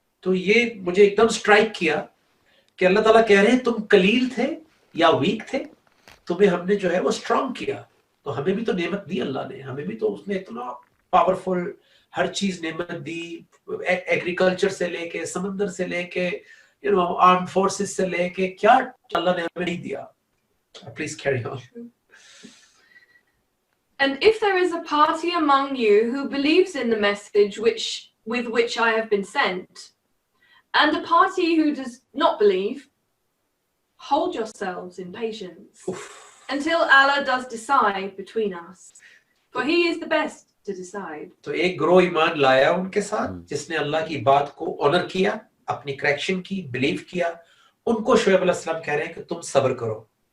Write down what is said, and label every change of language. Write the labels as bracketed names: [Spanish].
[Hindi] तो ये मुझे एकदम स्ट्राइक किया कि अल्लाह ताला कह रहे हैं तुम कलील थे या वीक थे, तुम्हें हमने जो है वो स्ट्रांग किया. तो हमें भी तो नेमत दी अल्लाह ने, हमें भी तो उसने इतना पावरफुल हर चीज नेमत दी, एग्रीकल्चर से लेके, समंदर से लेके, आर्म फोर्सेस से लेके, क्या अल्लाह ने हमें नहीं दिया. [English] Please carry on. And if there is a party among you who believes in the message with which I have been sent, and a party who does not believe, hold yourselves in patience until Allah does decide between us, for He is the best to decide. [Hindi] तो एक ग्रोह ईमान लाया उनके साथ, जिसने अल्लाह की बात को ऑनर किया, अपनी करेक्शन की, बिलीव किया. उनको शुएब अलैहिस्सलाम कह रहे हैं कि तुम सब्र करो.